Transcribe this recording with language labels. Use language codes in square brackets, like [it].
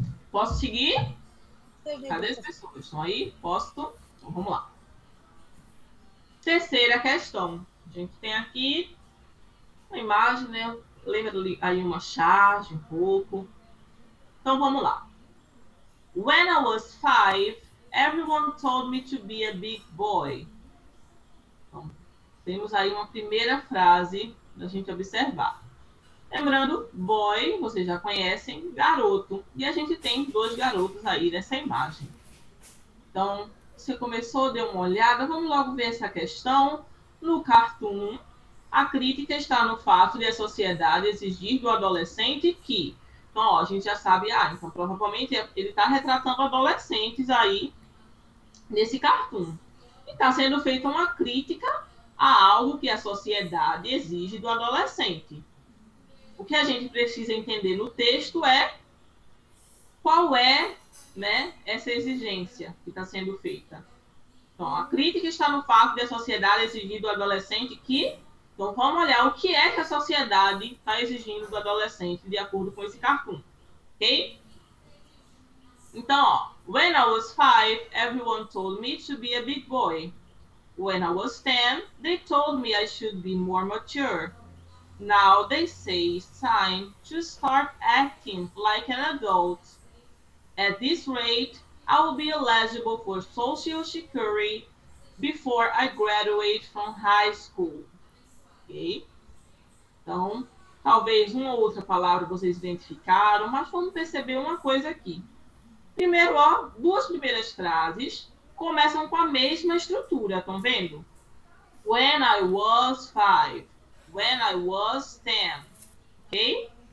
[pt] Posso seguir? Cadê as pessoas? Estão aí? Posso? Então, vamos lá. Terceira questão. A gente tem aqui uma imagem, né? Lembra aí uma charge, um pouco. Então, vamos lá. [en] When I was 5, everyone told me to be a big boy. [pt] Então, temos aí uma primeira frase da gente observar. Lembrando, boy, vocês já conhecem, garoto. E a gente tem 2 garotos aí nessa imagem. Então, você começou, deu uma olhada, vamos logo ver essa questão. No cartoon, a crítica está no fato de a sociedade exigir do adolescente que... Então, ó, a gente já sabe, então provavelmente ele está retratando adolescentes aí nesse cartoon. E está sendo feita uma crítica a algo que a sociedade exige do adolescente. O que a gente precisa entender no texto é qual é, né, essa exigência que está sendo feita. Então, a crítica está no fato de a sociedade exigir do adolescente que... Então, vamos olhar o que é que a sociedade está exigindo do adolescente de acordo com esse cartoon. Ok? Então, ó, [en] when I was 5, everyone told me to be a big boy. When I was 10, they told me I should be more mature. Now they say it's time to start acting like an adult. At this rate, I will be eligible for Social Security before I graduate from high school. Ok? [pt] Então, talvez uma ou outra palavra vocês identificaram, mas vamos perceber uma coisa aqui. Primeiro, ó, 2 primeiras frases começam com a mesma estrutura, estão vendo? [en] When I was 5. When I was 10. Ok?